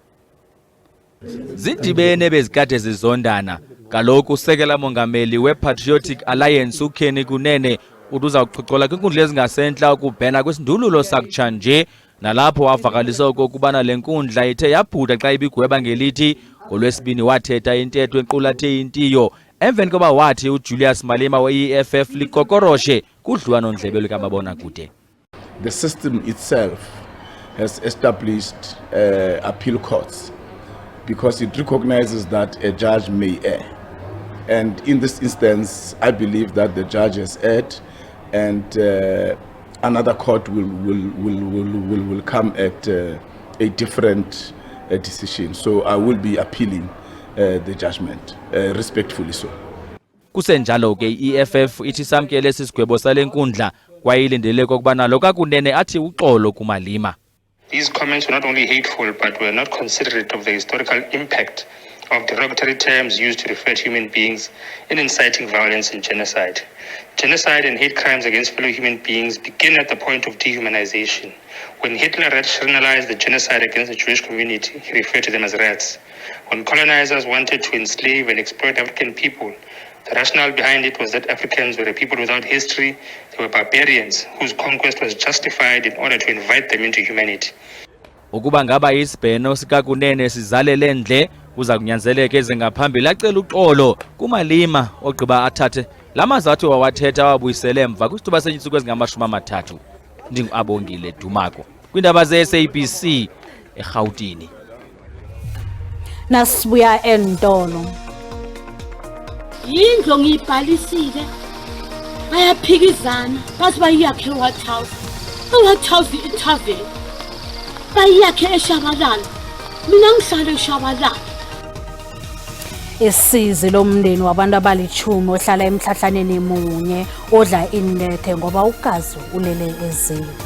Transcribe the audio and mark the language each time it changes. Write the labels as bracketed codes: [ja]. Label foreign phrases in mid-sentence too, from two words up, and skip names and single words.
[xh] Zidibene bezikade zizondana kaloku usekela mongameli we-Patriotic Alliance uKhenny Kunene uduza ukuxoxola kwinkundla ezingasentla ukubhena kwesindululo sakutshanje nalapho wavakalisa okokubana le nkundla ithe yabhuda xa ibigweba ngelithi ngolwesibini wathetha intetho equlathe intiyo emveni koba wathi uJulius Malema we-EFF likokoroshe kudliwanondlebe lukamabonakude. [en] The system itself has established appeal courts because it recognizes that a judge may err. And in this instance, I believe that the judge has erred and another court will come at a different decision. So I will be appealing the judgment, respectfully so. [xh] Kusenjalo ke i-EFF ithi samkele sisigwebo sale nkundla kwayilindele kokubana lokakunene athi uxolo kuMalema. [en] These comments were not only hateful, but were not considerate of the historical impact of derogatory terms used to refer to human beings in inciting violence and genocide. Genocide and hate crimes against fellow human beings begin at the point of dehumanization. When Hitler rationalized the genocide against the Jewish community, he referred to them as rats. When colonizers wanted to enslave and exploit African people, the rationale behind it was that Africans were a people without history, they were barbarians whose conquest was justified in order to invite them into humanity. [xh] Ukuba ngaba isibheno sikakunene sizalele ndle kuza kunyanzeleka ezingaphambili acela uxolo kuMalema ogqiba athathe lamazathu wawathetha wabuyisele emva kwisithuba senyitsuku ezingama-30. Ndingu-Abongile Dumako kwindaba ze-SABC eGauteng. Nasibuya eNtolo. [zu] Yindlu ngiyibhalisile bayaphikizana bathi bayakhe eWhite House. eWhite House ithaveni bayakhe eShabalala, mina ngihlala eShabalala. Isizi lomndeni wabantu abali-10 ohlala emhlahlaneni munye odla inethe ngoba ugazi ulele eziko.